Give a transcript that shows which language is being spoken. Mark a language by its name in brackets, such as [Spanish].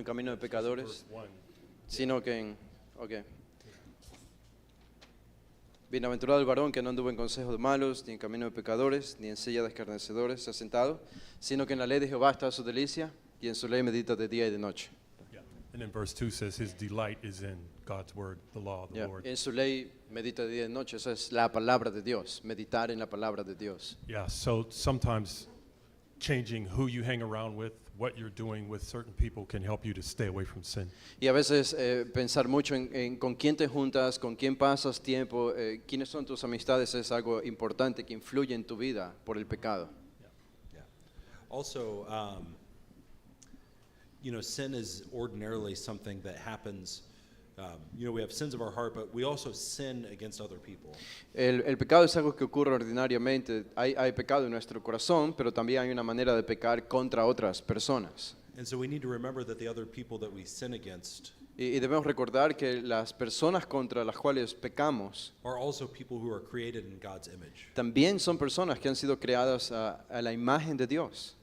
[Spanish] en camino de pecadores, [English] Verse 1. [Spanish] sino que Bienaventurado el varón que no anduvo en consejos de malos, ni en camino de pecadores, ni en silla de escarnecedores se ha sentado, sino que en la ley de Jehová está su delicia, y en su ley medita de día y de noche. [English] Yeah. And then verse 2 says his delight is in God's word, the law of the [Spanish] Ya, [English] Lord. [Spanish] en su ley medita de día y de noche, esa es la palabra de Dios, meditar en la palabra de Dios. [English] Yeah, so sometimes changing who you hang around with, what you're doing with certain people can help you to stay away from sin. [Spanish] Y a veces pensar mucho en con quién te juntas, con quién pasas tiempo, quiénes son tus amistades es algo importante que influye en tu vida por el pecado. [English] Yeah. Also, sin is ordinarily something that happens. We have sins of our heart, but we also sin against other people. [Spanish] El pecado es algo que ocurre ordinariamente. Hay pecado en nuestro corazón, pero también hay una manera de pecar contra otras personas. [English] And so we need to remember that the other people that we sin against [Spanish] Y debemos recordar que las personas contra las cuales pecamos [English] are also people who are created in God's image. [Spanish] también son personas que han sido creadas a la imagen de Dios.